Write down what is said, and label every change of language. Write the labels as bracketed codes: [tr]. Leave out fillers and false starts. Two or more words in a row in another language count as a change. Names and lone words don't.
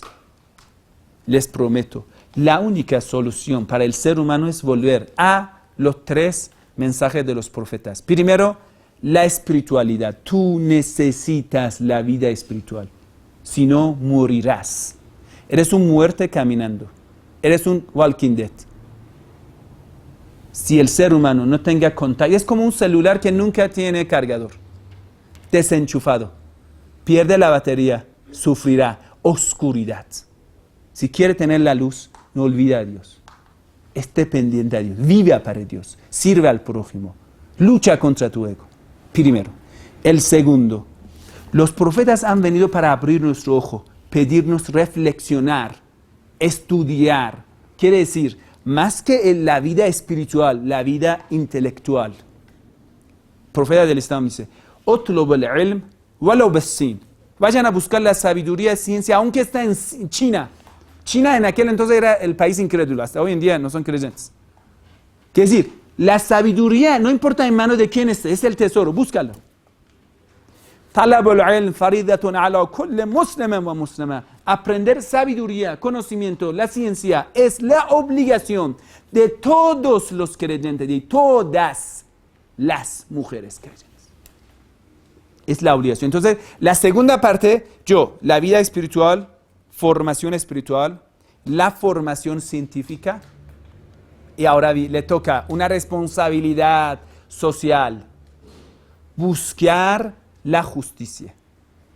[es] Les prometo, la única solución para el ser humano es volver a los 3 mensajes de los profetas. Primero, la espiritualidad. Tú necesitas la vida espiritual. Si no, morirás. Eres un muerte caminando. Eres un [en] walking dead. [es] Si el ser humano no tenga contacto, es como un celular que nunca tiene cargador. Desenchufado. Pierde la batería. Sufrirá oscuridad. Si quiere tener la luz, no olvide a Dios. Esté pendiente a Dios. Vive para Dios. Sirve al prójimo. Lucha contra tu ego. Primero. El segundo. Los profetas han venido para abrir nuestro ojo, pedirnos reflexionar, estudiar. Quiere decir, más que en la vida espiritual, la vida intelectual. El profeta del Islam dice, [ar] "اطلب العلم ولو بالصين". [es] Vayan a buscar la sabiduría y ciencia, aunque está en China. China en aquel entonces era el país incrédulo, hasta hoy en día no son creyentes. Quiere decir, la sabiduría, no importa en manos de quién esté, es el tesoro, búscalo. [ar] طلب العلم فريضة على كل مسلم ومسلمة. [es] Aprender sabiduría, conocimiento, la ciencia es la obligación de todos los creyentes, de todas las mujeres creyentes. Es la obligación. Entonces, la segunda parte, la vida espiritual, formación espiritual, la formación científica, y ahora le toca una responsabilidad social, buscar la justicia.